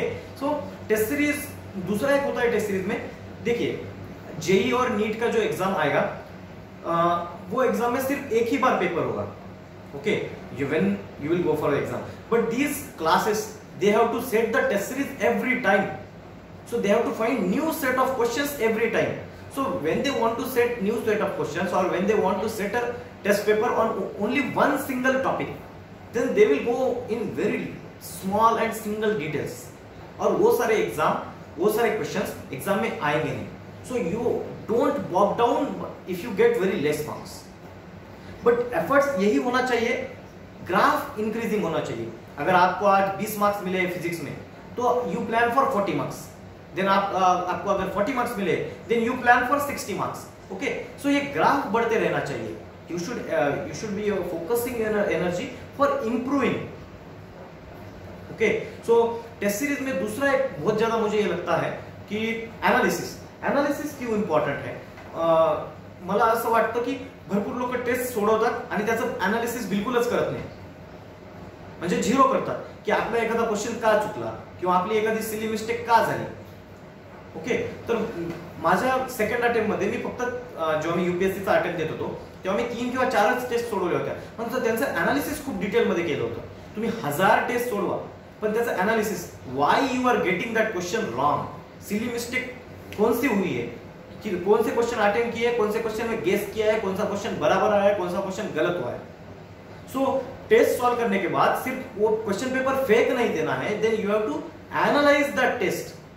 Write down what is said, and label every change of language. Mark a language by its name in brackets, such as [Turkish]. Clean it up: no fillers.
[Hindi] Okay, सो test series, दूसरा एक होता है टेस्ट सीरीज में, देखिए जेई और नीट का जो एग्जाम आएगा, वो एग्जाम में सिर्फ एक ही बार पेपर होगा। [English] Okay, when you will go for the exam, but these classes they have to set the test series every time, so they have to find new set of questions every time. So when they want to set new set of questions, or when they want to set a test paper on only one single topic, then they will go in very small and single details, [Hindi] और वो सारे questions exam में आएंगे नहीं। [English] So you don't bog down if you get very less marks, but efforts [Hindi] यही होना चाहिए, graph increasing होना चाहिए। अगर आपको आज 20 मार्क्स मिले फिजिक्स में, तो [English] you plan for 40 marks, [Hindi] then आपको अगर 40 मार्क्स मिले, [English] Then you plan for 60 marks. [Hindi] Okay, सो ये ग्राफ बढ़ते रहना चाहिए। [English] You should be focusing energy for improving. [Hindi] Okay, so test series में दूसरा एक बहुत ज्यादा मुझे ये लगता है की एनालिसिस क्यों इम्पॉर्टंट है। [Marathi] मला असं वाटतं की भरपूर लोक टेस्ट सोडवतात आणि त्याचं एनालिसिस बिलकुलच करत नाही। म्हणजे झिरो करतात की आपला एखादा क्वेश्चन का चुकला किंवा आपली एखादी सिली मिस्टेक का झाली. ओके, तर माझ्या सेकंड अटेम्प्ट मध्ये मी फक्त जेव्हा मी युपीएससीचा अटेम्प्ट देत होतो तेव्हा मी 3 किंवा 4च टेस्ट सोडवल्या होत्या, पण त्यांचं अनालिसिस खूप डिटेल मध्ये केलं होतं. [Hindi] तुम्ही 1000 टेस्ट सोडवा पण त्याचं analysis, [English] why you are getting that question wrong, [Hindi] silly mistake कौन सी हुई है, कि कौन से क्वेश्चन अटेम्प्ट किए, कौन से क्वेश्चन में गेस किया है, कौन सा क्वेश्चन बराबर आया है, कौन सा क्वेश्चन गलत हुआ है. सो टेस्ट सॉल्व करने के बाद सिर्फ वो क्वेश्चन पेपर फेक नहीं देना है, [English] Then you have to analyze that test.